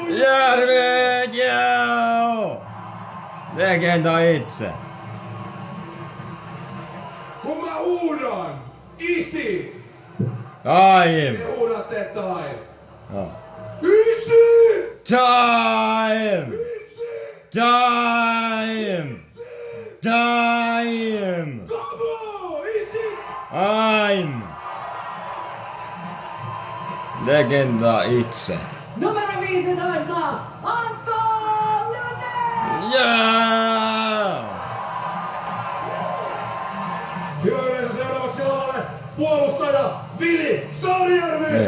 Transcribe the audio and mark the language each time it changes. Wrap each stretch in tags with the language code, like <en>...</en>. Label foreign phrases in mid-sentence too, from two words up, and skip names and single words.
<fi>Järvet, joo! Legenda itse. Kun mä huudan, isi!</fi> <en>Time!</en> <fi>Te huudatte time. Joo. Isi!</fi> <en>Time!</en> <fi>Isi!</fi> <en>Time! Time! Come on, isi! I'm!</en> <fi>Legenda itse. Numero 15, Antto Lundell!</fi> <en>Yeah!</en> <fi>Hyvä yleisö, seuraavaksi lavalle puolustaja Vili Saarijärvi!</fi>